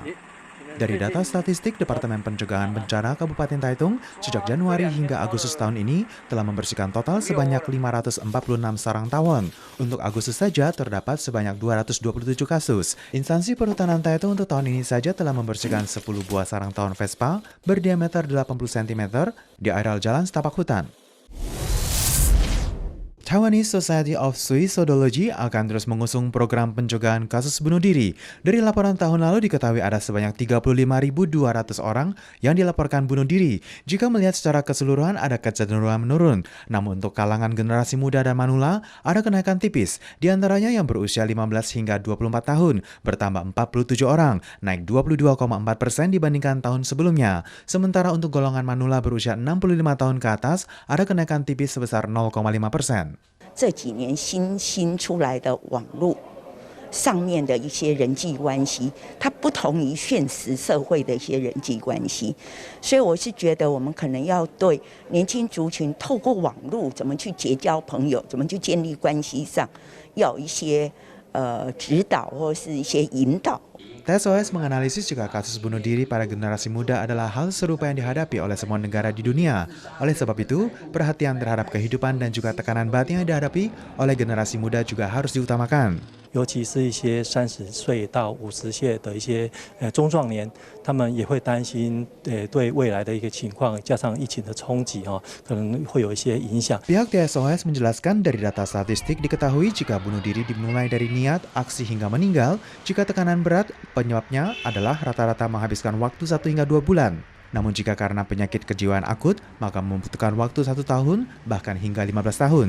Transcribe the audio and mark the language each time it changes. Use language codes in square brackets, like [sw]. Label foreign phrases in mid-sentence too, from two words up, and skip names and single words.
[id] Dari data statistik Departemen Pencegahan Bencana Kabupaten Taitung, sejak Januari hingga Agustus tahun ini telah membersihkan total sebanyak 546 sarang tawon. Untuk Agustus saja terdapat sebanyak 227 kasus. Instansi Perhutanan Taitung untuk tahun ini saja telah membersihkan 10 buah sarang tawon Vespa berdiameter 80 cm di areal jalan setapak hutan. Taiwanese Society of Suicidology akan terus mengusung program pencegahan kasus bunuh diri. Dari laporan tahun lalu diketahui ada sebanyak 35.200 orang yang dilaporkan bunuh diri. Jika melihat secara keseluruhan ada kecenderungan menurun. Namun untuk kalangan generasi muda dan manula ada kenaikan tipis. Di antaranya yang berusia 15 hingga 24 tahun bertambah 47 orang, naik 22,4% dibandingkan tahun sebelumnya. Sementara untuk golongan manula berusia 65 tahun ke atas ada kenaikan tipis sebesar 0,5%. [zh] 这几年新出来的网络上面的一些人际关系，它不同于现实社会的一些人际关系，所以我是觉得我们可能要对年轻族群透过网络怎么去结交朋友，怎么去建立关系上，要有一些指导或是一些引导。 [id] TSOS menganalisis jika kasus bunuh diri pada generasi muda adalah hal serupa yang dihadapi oleh semua negara di dunia. Oleh sebab itu, perhatian terhadap kehidupan dan juga tekanan batin yang dihadapi oleh generasi muda juga harus diutamakan. [zh] 尤其是一些30岁到50岁的一些中壮年，他们也会担心对未来的一个情况，加上疫情的冲击可能会有一些影响。 [id] Pihak TSOS menjelaskan dari data statistik diketahui jika bunuh diri dimulai dari niat, aksi hingga meninggal, jika tekanan berat penyebabnya adalah rata-rata menghabiskan waktu 1 hingga 2 bulan. Namun jika karena penyakit kejiwaan akut, maka membutuhkan waktu 1 tahun, bahkan hingga 15 tahun.